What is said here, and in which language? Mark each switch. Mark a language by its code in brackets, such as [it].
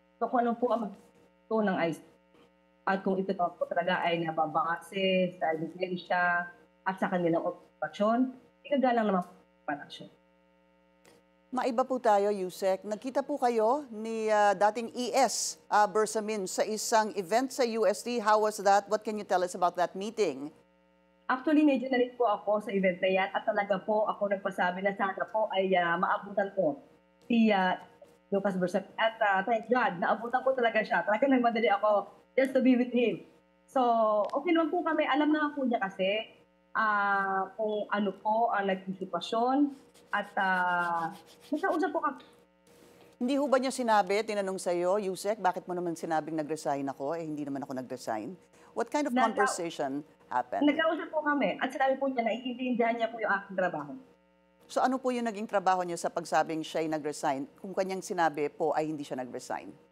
[tl] So kung ano po ang ito ng ICC at kung ito po talaga ay nababase sa ebidensya at sa kanilang observasyon, ikagalang naman po ang aksyon. Maiba po tayo, Yusek. Nagkita po kayo ni dating ES Bersamin sa isang event sa UST. [en] How was that? What can you tell us about that meeting? [tl] Actually, medyo nalit po ako sa event na yan at talaga po ako nagpasabi na sana po ay maabutan ko si Lucas Bersamin. At [en] thank God, [tl] naabutan ko talaga siya. Talaga nagmadali ako [en] just to be with him. [tl] So, okay naman po kami. Alam naman po niya kasi kung ano po ang naging sitwasyon. At nakausap po kami. Hindi ho ba niya sinabi, tinanong sa iyo, Yusek, bakit mo naman sinabing nag-resign ako? Hindi naman ako nag-resign. [en] What kind of conversation happened? [tl] Nagkausap po kami at sinabi po niya na iintindihan niya po yung aking trabaho. So ano po yung naging trabaho niya sa pagsabing siya ay nag-resign kung kanyang sinabi po ay hindi siya nag-resign?